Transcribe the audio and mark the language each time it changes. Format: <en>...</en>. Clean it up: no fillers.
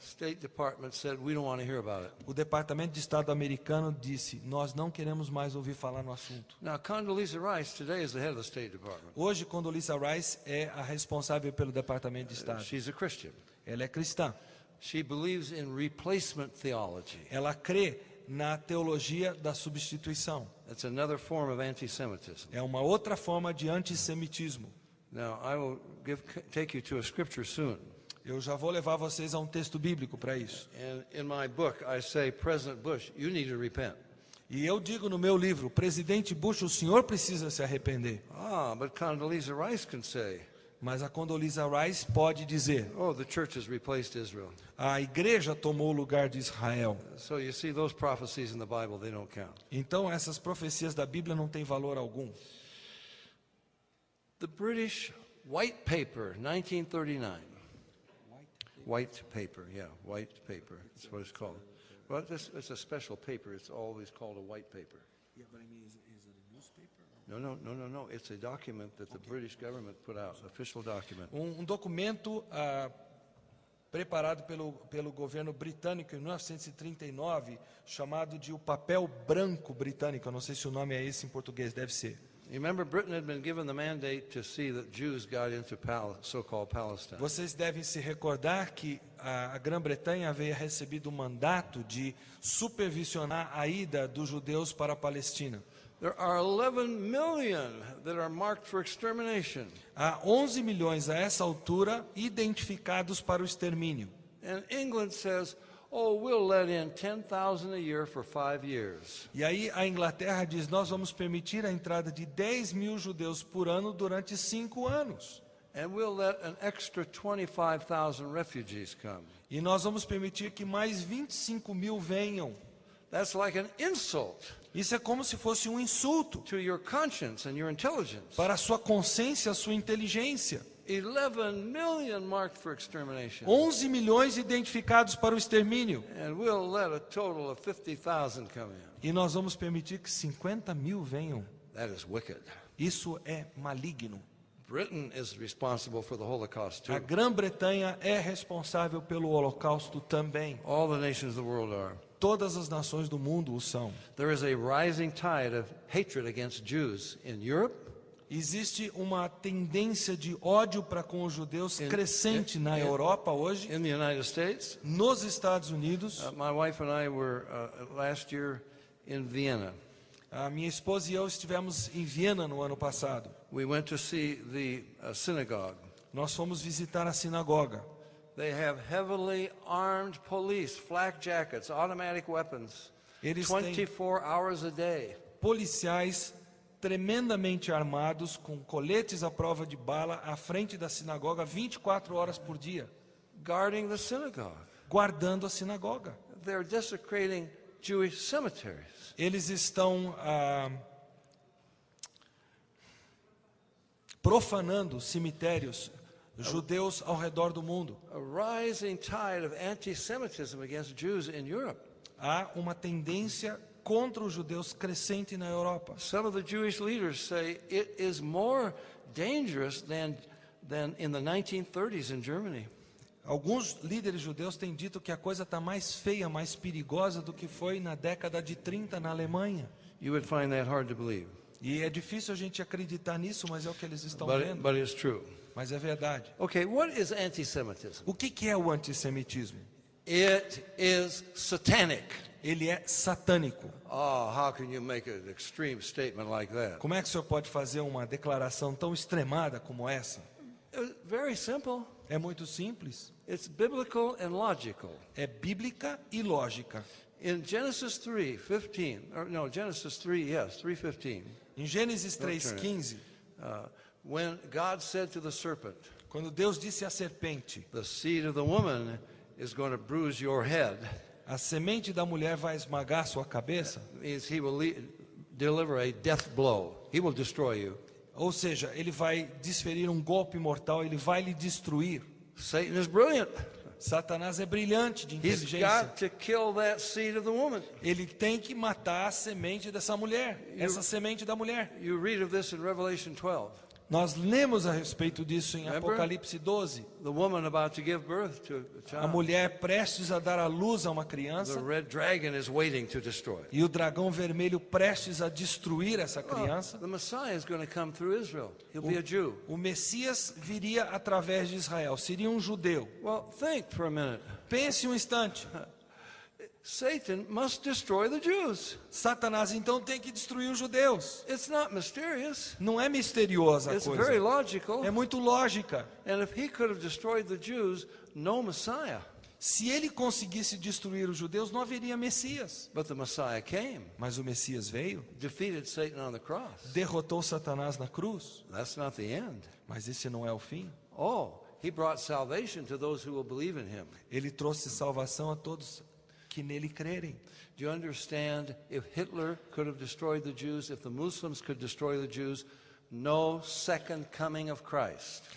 <en>State Department said, we don't want to hear about it.</en> <pt>O Departamento de Estado americano disse: nós não queremos mais ouvir falar no assunto.</pt> <en>Now, Condoleezza Rice today is the head of the State Department.</en> <pt>Hoje, Condoleezza Rice é a responsável pelo Departamento de Estado.</pt> <en>She's a Christian.</en> <pt>Ela é cristã.</pt> <en>She believes in replacement theology.</en> <pt>Ela crê na teologia da substituição.</pt> <en>That's another form of anti-Semitism.</en> <pt>É uma outra forma de antissemitismo.</pt> <en>Now, I will take you to a scripture soon.</en> <pt>Eu já vou levar vocês a um texto bíblico para isso.</pt> <en>And in my book, I say, President Bush, you need to repent.</en> <pt>E eu digo no meu livro, Presidente Bush, o senhor precisa se arrepender.</pt> <en>Ah, but Condoleezza Rice can say,</en> <pt>Mas a Condoleezza Rice pode dizer,</pt> <en>oh, the church has replaced Israel.</en> <pt>a igreja tomou o lugar de Israel.</pt> <en>So you see, those prophecies in the Bible, they don't count.</en> <pt>Então essas profecias da Bíblia não têm valor algum.</pt> <en>The British White Paper, 1939. White paper, yeah, white paper. That's what it's called. Well, it's a special paper. It's always called a white paper. Yeah, but I mean, is it a newspaper? No. It's a document that the British government put out, official document.</en> <pt>Documento preparado pelo governo britânico em 1939, chamado de o papel branco britânico. Eu não sei se o nome é esse em português, deve ser.</pt> <en>You remember, Britain had been given the mandate to see that Jews got into so-called Palestine.</en> <pt>Vocês devem se recordar que a Grã-Bretanha havia recebido o mandato de supervisionar a ida dos judeus para a Palestina.</pt> <en>There are 11 million that are marked for extermination.</en> <pt>Há 11 milhões a essa altura identificados para o extermínio.</pt> <en>And England says, oh, we'll let in 10,000 a year for 5 years.</en> <pt>E aí a Inglaterra diz, nós vamos permitir a entrada de 10 mil judeus por ano durante 5 anos.</pt> <en>And we'll let an extra 25,000 refugees come.</en> <pt>E nós vamos permitir que mais 25 mil venham.</pt> <en>That's like an insult</en> <pt>Isso é como se fosse um insulto</pt> <en>to your conscience and your intelligence.</en> <pt>para a sua consciência, a sua inteligência.</pt> <en>11 million marked for extermination.</en> <pt>11 milhões identificados para o extermínio.</pt> <en>And we'll let a total of 50,000 come in.</en> <pt>E nós vamos permitir que 50 mil venham.</pt> <en>That is wicked.</en> <pt>Isso é maligno.</pt> <en>Britain is responsible for the Holocaust too.</en> <pt>A Grã-Bretanha é responsável pelo Holocausto também.</pt> <en>All the nations of the world are.</en> <pt>Todas as nações do mundo o são.</pt> <en>There is a rising tide of hatred against Jews in Europe.</en> <pt>Existe uma tendência de ódio para com os judeus crescente na Europa hoje,</pt> <en>In the United States,</en> <pt>nos Estados Unidos.</pt> <en>my wife and I were last year in Vienna.</en> <pt>A minha esposa e eu estivemos em Viena no ano passado.</pt> <en>We went to see the synagogue.</en> <pt>Nós fomos visitar a sinagoga.</pt> <en>They have heavily armed police, flak jackets, automatic weapons,</en> <pt>Eles têm</pt> <en>24 hours a day.</en> <pt>policiais tremendamente armados, com coletes à prova de bala, à frente da sinagoga 24 horas por dia,</pt> <en>Guarding the synagogue.</en> <pt>guardando a sinagoga.</pt> <en>They're desecrating Jewish cemeteries.</en> <pt>Eles estão profanando cemitérios judeus ao redor do mundo.</pt> <en>A rising tide of anti-Semitism against Jews in Europe.</en> <pt>Há uma tendência contra os judeus crescente na Europa.</pt> <en>Some of the Jewish leaders say it is more dangerous than in the 1930s in Germany.</en> <pt>Alguns líderes judeus têm dito que a coisa está mais feia, mais perigosa do que foi na década de 30 na Alemanha.</pt> <en>You would find that hard to believe,</en> <pt>E é difícil a gente acreditar nisso, mas é o que eles estão vendo.</pt> <en>but it's true.</en> <pt>Mas é verdade.</pt> <en>Okay, what is anti-Semitism?</en> <pt>O que é o antissemitismo?</pt> <en>It is satanic.</en> <pt>Ele é satânico.</pt> <en>Oh, how can you make an extreme statement like that?</en> <pt>Como é que o senhor pode fazer uma declaração tão extremada como essa?</pt> <en>Very simple.</en> <pt>É muito simples.</pt> <en>It's biblical and logical.</en> <pt>É bíblica e lógica.</pt> <en>In Genesis 3:15, Genesis 3:15.</en> <pt>Em Gênesis 3:15,</pt> <en>When God said to the serpent,</en> <pt>quando Deus disse à serpente,</pt> <en>the seed of the woman is going to bruise your head,</en> <pt>a semente da mulher vai esmagar sua cabeça,</pt> <en>means he will deliver a death blow. He will destroy you.</en> <pt>ou seja, ele vai desferir um golpe mortal, ele vai lhe destruir.</pt> <en>Satan is brilliant.</en> <pt>Satanás é brilhante de</pt> <en>He's</en> <pt>inteligência.</pt> <en>got to kill that seed of the woman.</en> <pt>Ele tem que matar a semente dessa mulher, essa semente da mulher.</pt> <en>You read of this in Revelation 12.</en> <pt>Nós lemos a respeito disso em</pt> <en>Remember?</en> <pt>Apocalipse 12.</pt> <en>The woman about to give birth to a</en> <pt>A</pt> <en>child.</en> <pt>mulher prestes a dar à luz a uma</pt> <en>The</en> <pt>criança</pt> <en>red dragon is waiting to destroy.</en> <pt>e o dragão vermelho prestes a destruir essa criança.</pt> <en>The Messiah is going to come through Israel. He'll be a Jew.</en> <pt>O Messias viria através de Israel, seria um judeu.</pt> <en>Well, think for a minute.</en> <pt>Pense um instante.</pt> <en>Satan must destroy the Jews.</en> <pt>Satanás então tem que destruir os judeus.</pt> <en>It's not mysterious.</en> <pt>Não é misteriosa a</pt> <en>It's very</en> <pt>coisa.</pt> <en>logical.</en> <pt>É muito lógica.</pt> <en>And if he could have destroyed the Jews, no Messiah.</en> <pt>Se ele conseguisse destruir os judeus, não haveria Messias.</pt> <en>But the Messiah came,</en> <pt>Mas o Messias veio,</pt> <en>defeated Satan on the cross.</en> <pt>derrotou Satanás na cruz.</pt> <en>That's not the end.</en> <pt>Mas esse não é o fim.</pt> <en>Oh, he brought salvation to those who will believe in him.</en> <pt>Ele trouxe salvação a todos que nele crerem.</pt> <en>Do you understand? If Hitler could have destroyed the Jews, if the Muslims could destroy the Jews, no second coming of Christ.</en>